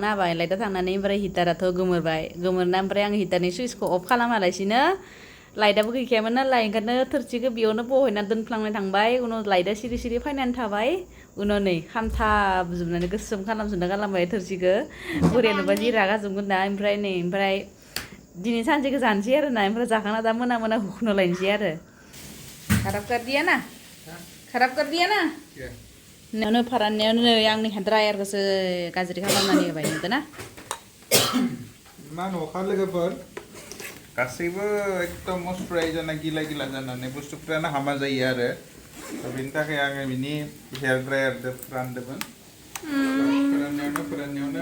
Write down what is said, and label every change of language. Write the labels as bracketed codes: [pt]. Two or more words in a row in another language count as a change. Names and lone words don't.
[brx] होबाय लाइटआ थांनानै ओमफ्राय हिटाराथ' गोमोरबाय गोमोरना ओमफ्राय आं हिटारनि सुइचखौ अफ खालामालासिनो लाइटआबो गैखायामोन नालाय ओंखायनो थोरसिखौ बेयावनो बहायना दोनफ्लांनाय थांबाय उनाव लाइटआ सिरि सिरि फैनानै थाबाय उनाव नै खामथाबजोबनानै गोसोम खालामजोबना गालांबाय थोरसिखौ बोराया नुबा जि रागा जोंगोन ना ओमफ्राय दिनै सानसेखौ जानोसै आरो ना ओमफ्राय जाखांना दा मोना मोना हुखुनो लायनोसै आरो [hi] खराब कर दिया ना खराब कर दिया ना [brx] नोंनो फोराननायावनो नै आंनि ड्रायारखौसो गाज्रि खालामनानै होबाय नुदों ना मा न'खा लोगोफोर गासैबो एकदम मस्टुराइज जाना गिला गिला जानानै बुस्थुफ्रानो हामा जायो आरो बेनि थाखाय आङो बिनि हेयार ड्रायारजों फोरानदोंमोन फोराननायावनो